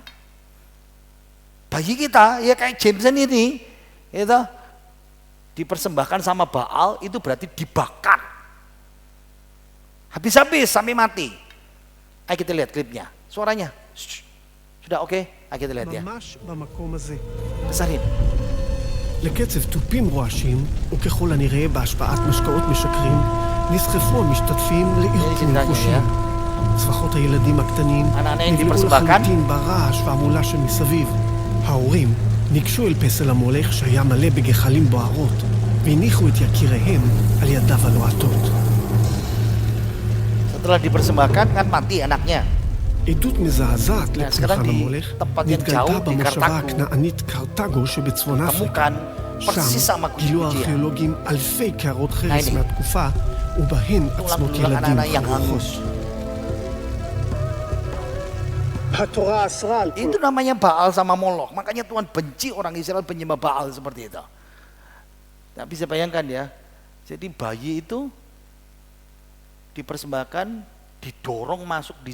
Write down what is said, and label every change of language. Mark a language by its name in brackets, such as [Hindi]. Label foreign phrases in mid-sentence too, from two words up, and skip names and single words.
[Indonesian] Bayi kita ya kayak Jameson ini, itu dipersembahkan sama Baal, itu berarti dibakar. Habis-habis sampai mati. Ayo kita lihat klipnya, suaranya. Sudah oke? Ayo kita lihat ya. Besarin. [Hebrew] לקצב תופים רועשים, וככל הנראה בהשפעת משקאות משכרים, נסחפו המשתתפים לערפים חושים. צווחות הילדים הקטנים נבלעו לחלוטין ברעש והמולה שמסביב. ההורים ניגשו אל פסל המולך שהיה מלא בגחלים בוערות, והניחו את יקיריהם על ידיו הלוהטות. [Indonesian] Setelah dipersembahkan kan mati anaknya. [Hebrew] עדות מזעזעת לפולחן המולך נתגלתה במושבה הכנענית קרתגו שבצפון אפריקה. שם גילו הארכיאולוגים אלפי קערות חרס מהתקופה, ובהן עצמות ילדים חרוכות. [Indonesian] Itu namanya Baal sama Moloch. Makanya Tuhan benci orang Israel penyembah Baal seperti itu. Nah, bisa bayangkan ya. Jadi bayi itu dipersembahkan, didorong masuk di sini.